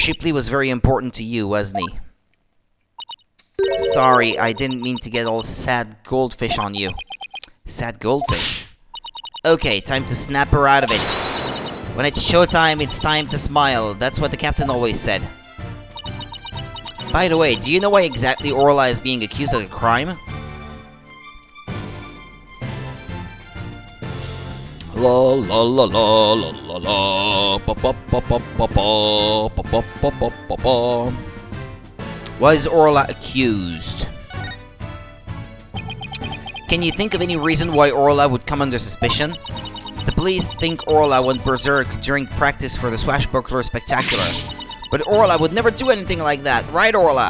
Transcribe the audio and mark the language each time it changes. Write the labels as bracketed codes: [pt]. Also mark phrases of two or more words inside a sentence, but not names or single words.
[en] Shipley was very important to you, wasn't he? Sorry, I didn't mean to get all sad goldfish on you. Sad goldfish? Okay, time to snap her out of it. When it's showtime, it's time to smile. That's what the captain always said. By the way, do you know why exactly Orla is being accused of a crime? La la la la la la la pa pa pa pa pa pa pa pa pa pa pa. Why is Orla accused? Can you think of any reason why Orla would come under suspicion? The police think Orla went berserk during practice for the Swashbuckler Spectacular. But Orla would never do anything like that, right, Orla?